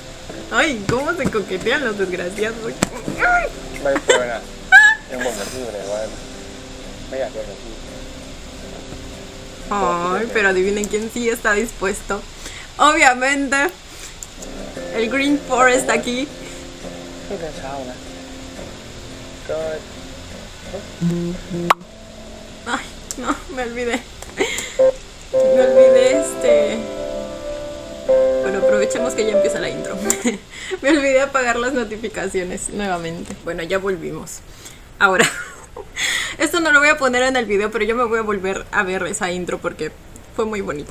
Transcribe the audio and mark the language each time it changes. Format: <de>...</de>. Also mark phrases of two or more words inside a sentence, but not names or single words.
<es>Ay, cómo se coquetean los desgraciados.</es> <th>ใบเฟิร์นอ่ะยังบ่นกับพี่อยู่เลยว่าไม่อยากเดินกับพี่</th> <es>Ay, pero adivinen quién sí está dispuesto. Obviamente, el Green Forest aquí.</es> <th>พี่เดินเช้านะก็</th> <es>Ay, no, me olvidé. Me olvidé Bueno, aprovechemos que ya empieza la intro. Me olvidé apagar las notificaciones nuevamente. Bueno, ya volvimos. Ahora, esto no lo voy a poner en el video, pero yo me voy a volver a ver esa intro porque fue muy bonita.</es>